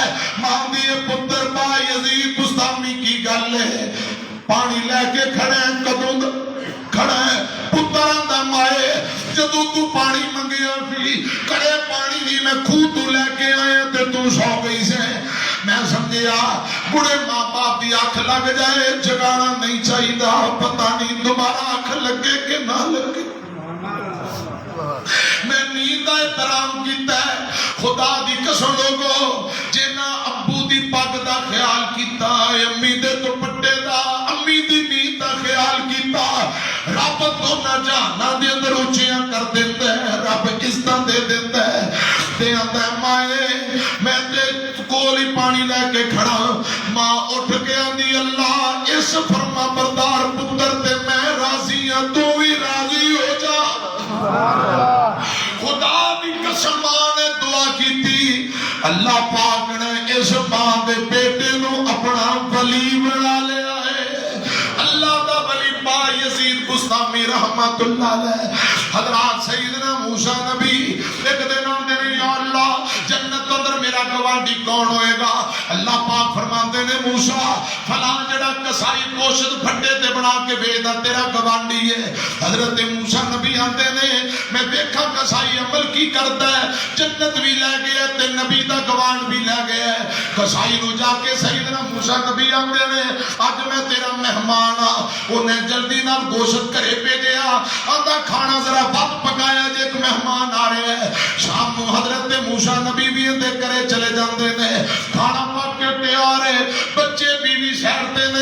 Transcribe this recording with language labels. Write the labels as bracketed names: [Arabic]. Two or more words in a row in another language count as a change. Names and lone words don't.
[Punjabi] ماں دی پتر بایزید بسطامی کی گل ہے، پانی لیکے کھڑا ہے، کدوں کھڑا ہے، پتر آندا مائے جدوں تو پانی منگیا سی، کڑے پانی دی میں کھوہ تو لیکے آیا تے تو سو گئی سے. میں سمجھیا بڈھے ماں باپ کی اکھ لگ جائے جگانا نہیں چاہیدا، پتا نہیں دوبارہ اکھ لگے کہ نا لگے. میں نیند دا احترام کیتا ہے. خدا دی قسم لوگو جنہ ابو دی پگ دا خیال کیتا ہے, امی دے دوپٹے دا, امی دی نیت دا خیال کیتا, رب دونوں جہاناں دے اندر اونچیاں کر دیندا ہے. رب عزتاں دے دیندا ہے تے آندا ہے مائے میں تے کول ہی پانی لے کے کھڑا. ماں اٹھ کے آندی اللہ اس فرما بردار پتر تے میں راضی ہاں, تو بھی راضی ہو جا. خدا دی قسم ماں نے دعا کی تھی, اللہ پاک نے اس ماں دے بیٹے نو اپنا ولی بنا لیا ہے. اللہ دا ولی با یزید بستامی [Arabic] رحمت اللہ علیہ. [Punjabi] حضرات سیدنا موسیٰ نبی ایک دن آندے نے یا اللہ جنت اندر میرا گوانڈی کون ہوئے گا. اللہ پاک فرماتے نے موسیٰ فلاں جڑا کسائی گوشت پھٹے تے بنا کے بھیجدا تیرا گوانڈی ہے. حضرت موسیٰ نبی آندے نے میں دیکھا کسائی عمل کی کرتا ہے, جنت بھی لے گیا تے نبی دا گوانڈ بھی لے گیا ہے. کسائی نو جا کے سیدنا موسیٰ نبی آندے نے اج میں تیرا مہمان ہاں. انہیں جلدی نال گوشت کرے بھیجیا, آندا کھانا ذرا بد پکایا جے ایک مہمان آ رہے ہیں. شام کو حضرت موسیٰ نبی بھی اندے کرے چلے جاندے نے, کھانا پک کے تیار ہے, بچے بیوی سہرتے نے.